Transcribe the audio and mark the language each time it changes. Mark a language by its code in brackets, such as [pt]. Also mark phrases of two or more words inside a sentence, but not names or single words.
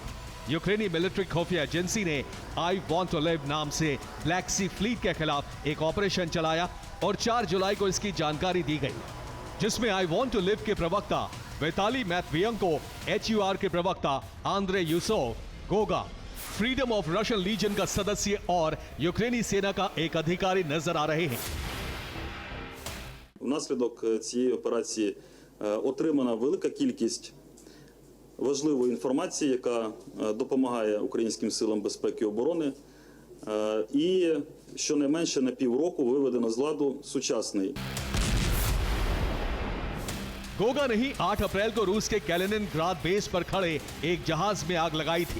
[hi] यूक्रेनी मिलिट्री खुफिया एजेंसी ने आई वॉन्ट टू लिव नाम से ब्लैक सी फ्लीट के खिलाफ एक ऑपरेशन चलाया और 4 जुलाई को इसकी जानकारी दी गई, जिसमें आई वॉन्ट टू लिव के प्रवक्ता विताली मैत्वियंको, HUR के प्रवक्ता आंद्रे यूसोव, गोगा, फ्रीडम ऑफ रशियन लीजन का सदस्य और यूक्रेनी सेना का एक अधिकारी नजर आ रहे हैं। [uk] Внаслідок цієї операції отримана велика кількість важливої інформації, яка допомагає українським силам безпеки і оборони. І щонайменше на півроку виведено з ладу сучасний. [hi] गोगा ने ही 8 अप्रैल को रूस के कैलिनिनग्राद बेस पर खड़े एक जहाज में आग लगाई थी।